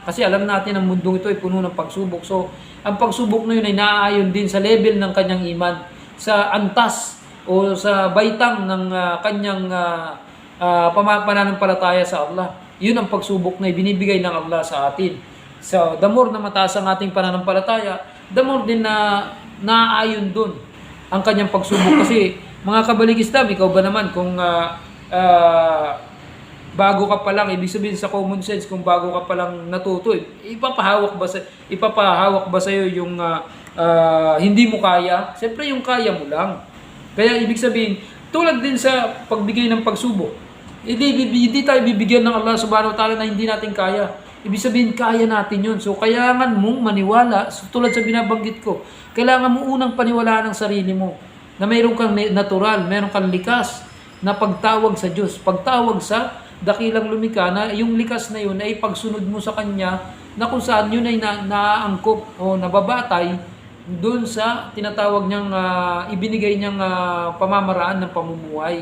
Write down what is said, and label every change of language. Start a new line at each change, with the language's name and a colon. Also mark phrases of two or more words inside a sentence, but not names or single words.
Filipino: Kasi alam natin ang mundong ito ay puno ng pagsubok. So, ang pagsubok na yun ay naaayon din sa level ng kanyang iman, sa antas o sa baitang ng kanyang pananampalataya sa Allah. Yun ang pagsubok na ibinibigay ng Allah sa atin. So,
English: the more
Filipino: na mataas ang ating pananampalataya,
English: the more
Filipino: din na naaayon dun ang kanyang pagsubok. Kasi mga kabalik Islam, ikaw ba naman kung bago ka pa lang, ibig sabihin sa
English: common sense,
Filipino: kung bago ka pa lang natuto, ipapahawak ba sa iyo yung hindi mo kaya? Siyempre yung kaya mo lang. Kaya ibig sabihin, tulad din sa pagbigay ng pagsubok, hindi tayo bibigyan ng Allah
Arabic: سبحانه وتعالى
Filipino: na hindi natin kaya. Ibig sabihin, kaya natin yun. So, kailangan mong maniwala, tulad sa binabanggit ko, kailangan mo unang paniwalaan ng sarili mo na mayroon kang natural, mayroon kang likas na pagtawag sa Diyos, pagtawag sa dakilang lumikha, na yung likas na yun ay pagsunod mo sa Kanya, na kung saan yun ay naaangkop o nababatay doon sa tinatawag niyang ibinigay niyang pamamaraan ng pamumuhay.